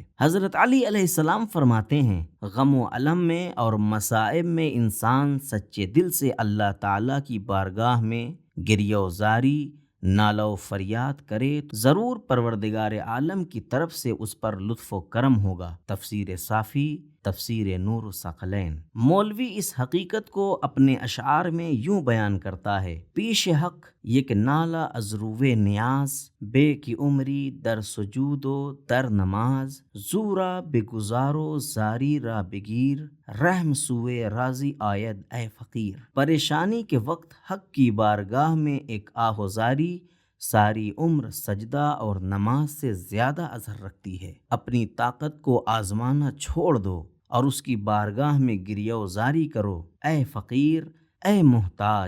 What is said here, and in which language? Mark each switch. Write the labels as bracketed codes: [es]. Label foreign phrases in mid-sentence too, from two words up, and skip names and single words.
[ur] حضرت علی علیہ السلام فرماتے ہیں، غم و علم میں اور مصائب میں انسان سچے دل سے اللہ تعالیٰ کی بارگاہ میں گریہ و زاری، نالہ و فریاد کرے تو ضرور پروردگار عالم کی طرف سے اس پر لطف و کرم ہوگا۔ تفسیر صافی، تفسیر نور الثقلین۔ مولوی اس حقیقت کو اپنے اشعار میں یوں بیان کرتا ہے: [fa] پیش حق یک نالہ از روے نیاز، بے کی عمری در سجود و در نماز، زورا بگزارو زاری را بگیر، رحم سوئے راضی آید اے فقیر۔ [ur] پریشانی کے وقت حق کی بارگاہ میں ایک آہوزاری ساری عمر سجدہ اور نماز سے زیادہ اثر رکھتی ہے۔ اپنی طاقت کو آزمانا چھوڑ دو اور اس کی بارگاہ میں گریہ و زاری کرو، اے فقیر، اے محتاج۔